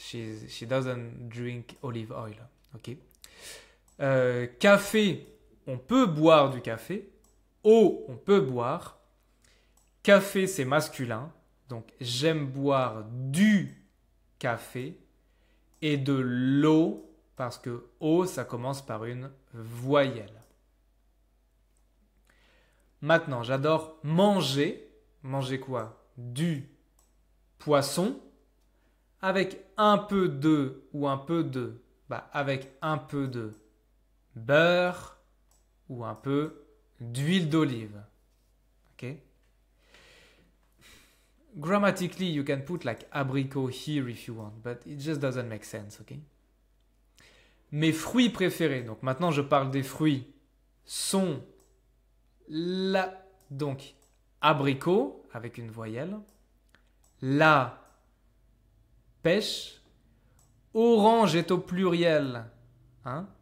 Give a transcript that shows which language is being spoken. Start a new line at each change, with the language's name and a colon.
English: She doesn't drink olive oil, ok.
French: Café, on peut boire du café. Eau, on peut boire. Café, c'est masculin. Donc, j'aime boire du café et de l'eau parce que eau, ça commence par une voyelle. Maintenant, j'adore manger. Manger quoi? Du poisson avec un peu de ou un peu de. Avec un peu de beurre ou un peu d'huile d'olive. Okay?
English: Grammatically, you can put like abricot here if you want, but it just doesn't make sense, okay?
French: Mes fruits préférés, donc maintenant je parle des fruits, sont donc abricot avec une voyelle, la pêche, orange est au pluriel, hein?